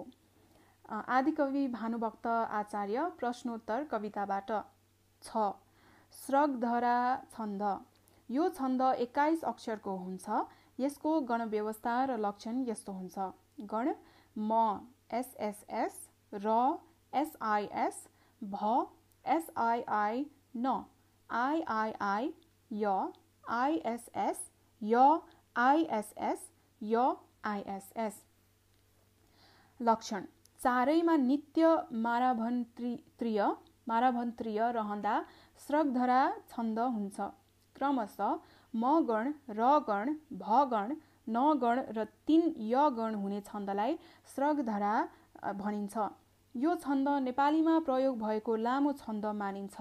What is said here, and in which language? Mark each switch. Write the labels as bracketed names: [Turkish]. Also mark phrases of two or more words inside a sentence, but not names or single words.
[Nepali] आदिकवि भानुभक्त आचार्य, प्रश्नोत्तर कविताबाट। 6. स्रगधरा छन्द। यो छन्द 21 अक्षरको हुन्छ। यसको गण व्यवस्था र लक्षण यस्तो हुन्छ। गण म SSS, र SIS, भ SII, न III, य ISS, य ISS, य ISS। लक्षण चारैमा नित्य माराभन्त्रिय रहँदा स्रगधरा छन्द हुन्छ। क्रमशः म गण, र गण, भ गण, न गण र 3 य गण हुने छन्दलाई स्रगधरा भनिन्छ। यो छन्द नेपालीमा प्रयोग भएको लामो छन्द मानिन्छ।